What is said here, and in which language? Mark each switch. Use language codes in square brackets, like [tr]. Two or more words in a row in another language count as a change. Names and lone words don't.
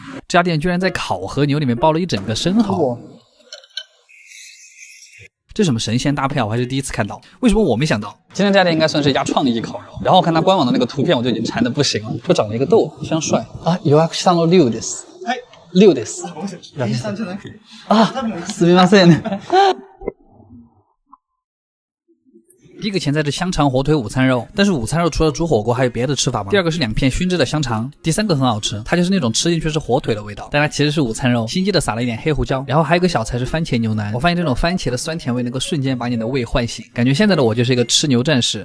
[zh] 这家店居然在烤和牛里面包了一整个生蚝。这什么神仙搭配啊！我还是第一次看到，为什么我没想到？今天这家店应该算是一家创意烤肉。然后我看它官网的那个图片，我就已经馋得不行了。就长了一个豆，非常帅啊！ [ja] 予約したの龍です。龍です。啊，すみません。 [zh] 第一个前菜是香肠火腿午餐肉，但是午餐肉除了煮火锅还有别的吃法吗？第二个是2片熏制的香肠，第3个很好吃，它就是那种吃进去是火腿的味道，但它其实是午餐肉，心机的撒了一点黑胡椒。然后还有一个小菜是番茄牛腩，我发现这种番茄的酸甜味能够瞬间把你的胃唤醒，感觉现在的我就是一个吃牛战士。